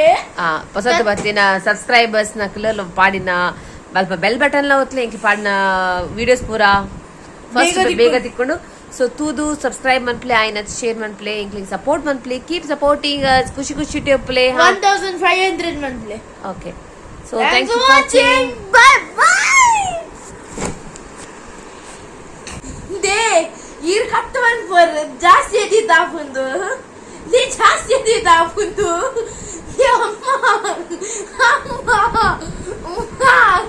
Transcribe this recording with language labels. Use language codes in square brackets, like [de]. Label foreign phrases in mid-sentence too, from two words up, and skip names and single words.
[tcy] ಹೊಸತು ಬರ್ತಿನ ಸಬ್ಸ್ಕ್ರೈಬರ್ಸ್ ನ ಕಿಲರ್ ಪಾಡಿನ ಬಲ್ಪ [en] bell button [tcy] ಲ ಒತ್ತಲೆ ಇಂಕಿ ಪಾಡಿನ ವಿಡಿಯೋಸ್ ಪೂರ ಫಸ್ಟ್ ಬೇಗ ತಿಕ್ಕೊಂಡು ಸೊ ತೂದು ಸಬ್ಸ್ಕ್ರೈಬ್ ಮನ್ಪ್ಲೆ ಆಯ್ನ ಶೇರ್ ಮನ್ಪ್ಲೆ ಇಂಕ್ಲಿಂಗ್ ಸಪೋರ್ಟ್ ಮನ್ಪ್ಲೆ [en] keep supporting [tcy] ಖುಷಿ ಟೆಪ್ಲೆ 1500 ಮನ್ಪ್ಲೆ [en] okay so thank you for watching bye bye [tcy] ದೇ ಈರ್ ಕಟ್ಟವನ್ ಪರ್ ಜಾಸ್ತಿ ಎದಿತ ಆಪುಂದು ದೇ ಜಾಸ್ತಿ ಎದಿತ ಆಪುಂದು ಅಮ್ಮ